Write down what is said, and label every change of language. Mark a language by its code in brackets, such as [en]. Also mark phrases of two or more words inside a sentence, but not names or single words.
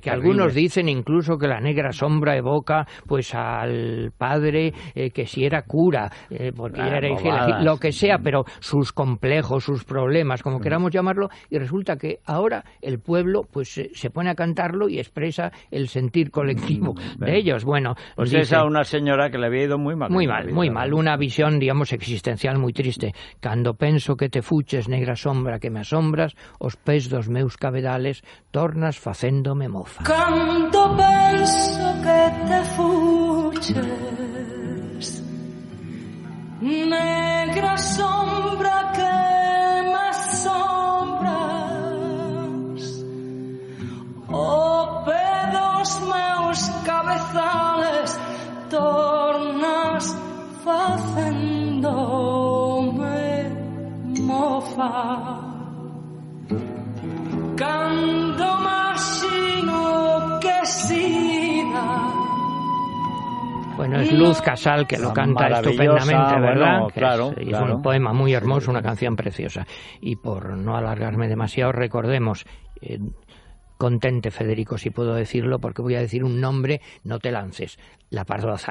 [es] Que algunos dicen incluso que la Negra Sombra evoca pues al padre que si era cura, porque era lo que sea, pero sus complejos, sus problemas, como queramos llamarlo, y resulta que ahora el pueblo pues se pone a cantarlo y expresa el sentir colectivo de ellos. Bueno, pues dice, esa una señora que le había ido muy mal. Muy mal, una visión, digamos, existencial muy triste. [gl] Cando penso que te fuches, negra sombra que me asombras, os pés dos meus cabedales tornas facéndome mofa. Cando penso que te fuches, negra sombra que me asombras, o pedos meus cabezales tornas facéndome mofa. Cando maxino que siga. [es] Bueno, es Luz Casal que lo canta estupendamente, ¿verdad? Bueno, claro, es un poema muy hermoso, una canción preciosa. Y por no alargarme demasiado, recordemos, contente Federico, si puedo decirlo, porque voy a decir un nombre, no te lances, La Pardo Bazán.